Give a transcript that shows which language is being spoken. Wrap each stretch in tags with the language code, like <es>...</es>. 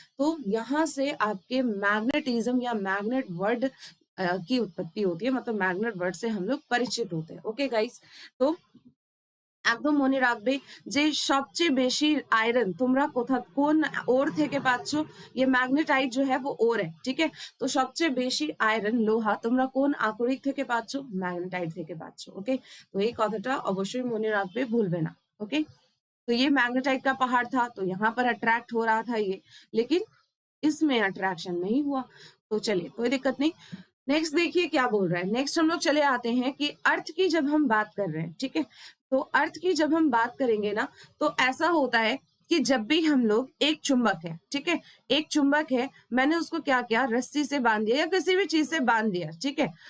<hi>तो यहाँ से आपके मैग्नेटिज्म या मैग्नेट वर्ड की उत्पत्ति होती है, मतलब मैग्नेट वर्ड से हम लोग परिचित होते हैं।</hi> <en>okay guys,</en> <bn>तो একদম মনে রাখবে যে সবচেয়ে বেশি आयरन তোমরা কোন ওর থেকে পাচ্ছ,</bn> <hi>ये मैग्नेटाइट जो है वो ओर है, ठीक है। तो</hi> <bn>সবচেয়ে বেশি आयरन লোহা তোমরা কোন আকরিক থেকে পাচ্ছ, मैग्नेटाइट থেকে পাচ্ছ। ओके,</bn> <hi>तो</hi> <bn>এই কথাটা অবশ্যই মনে রাখবে, ভুলবে না।</bn> <hi>ओके, तो ये मैग्नेटाइट का पहाड़ था, तो यहाँ पर अट्रैक्ट हो रहा था ये, लेकिन इसमें अट्रैक्शन नहीं हुआ। तो चलिए, कोई दिक्कत नहीं। नेक्स्ट देखिए क्या बोल रहा है। नेक्स्ट हम लोग चले आते हैं कि अर्थ की जब हम बात कर रहे हैं, ठीक है, तो अर्थ की जब हम बात करेंगे ना, तो ऐसा होता है कि जब भी हम लोग, एक चुंबक है, ठीक है, एक चुंबक है, मैंने उसको क्या किया, रस्सी से बांध दिया या किसी भी चीज से बांध दिया, ठीक है।</hi>